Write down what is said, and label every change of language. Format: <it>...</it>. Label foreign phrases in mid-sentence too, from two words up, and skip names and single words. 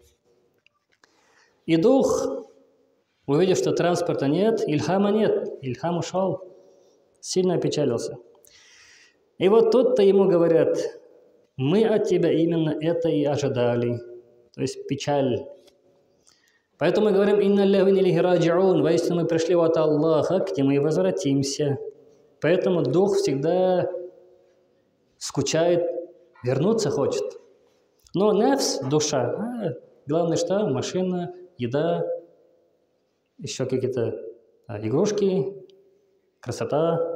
<ru>И дух, увидев, что транспорта нет, Ильхама нет, Ильхам ушел, сильно опечалился. И вот тут-то ему говорят, мы от тебя именно это и ожидали, то есть печаль. Поэтому мы говорим,</ru> <ar>«إنا لله وإليه راجعون»,</ar> <ru>воистину мы пришли от Аллаха, к нему и возвратимся. Поэтому дух всегда скучает, вернуться хочет. Но нефс, душа, главное что? Машина, еда, еще какие-то игрушки, красота.</ru>